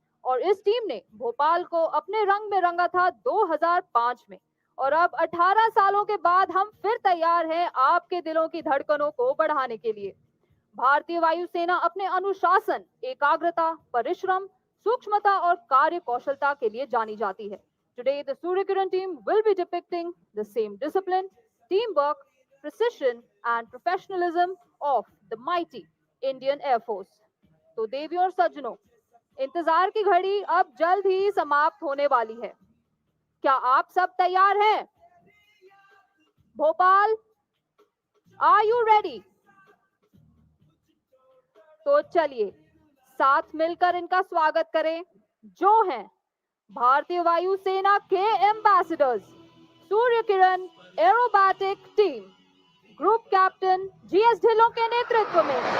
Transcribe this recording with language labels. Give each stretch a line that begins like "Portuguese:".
Hindi: और इस टीम ने भोपाल को अपने रंग में रंगा था 2005 में। और अब 18 सालों के बाद हम फिर तैयार हैं आपके दिलों की धड़कनों को बढ़ाने के लिए। भारतीय वायुसेना अपने अनुशासन, एकाग्रता, परिश्रम, सूक्ष्मता और कार्य कौशलता के लिए जानी जाती है।
English: Today, the Suryakiran team will be depicting the same discipline, teamwork, precision, and professionalism of the mighty Indian Air Force.
Hindi: तो देवियों और सज्जनों, इंतजार की घड़ी अब जल्द ही समाप्त होने वाली है। क्या आप सब तैयार हैं? Bhopal,
English: Are you ready?
Hindi: तो चलिए साथ मिलकर इनका स्वागत करें, जो हैं भारतीय वायुसेना के ambassadors, Surya Kiran aerobatic team, group captain GS Dhillon के नेतृत्व में।